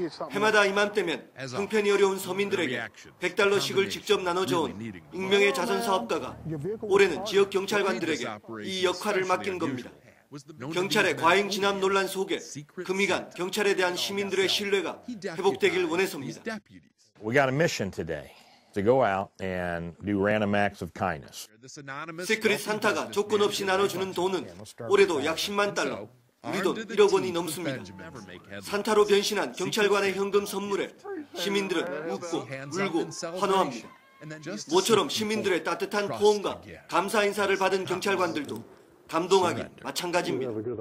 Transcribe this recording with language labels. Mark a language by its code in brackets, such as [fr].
[ko] 해마다 이맘때면 형편이 어려운 서민들에게 $100씩을 직접 나눠줘온 익명의 자선사업가가 올해는 지역 경찰관들에게 이 역할을 맡긴 겁니다. 경찰의 과잉 진압 논란 속에 금이간 경찰에 대한 시민들의 신뢰가 회복되길 원해서입니다. [en] We got a mission today to go out and do random acts of kindness. [ko] 시크릿 산타가 조건 없이 나눠주는 돈은 올해도 약 10만 달러, 우리 돈 1억 원이 넘습니다. 산타로 변신한 경찰관의 현금 선물에 시민들은 웃고 울고 환호합니다. 모처럼 시민들의 따뜻한 포옹과 감사 인사를 받은 경찰관들도 감동하기 마찬가지입니다.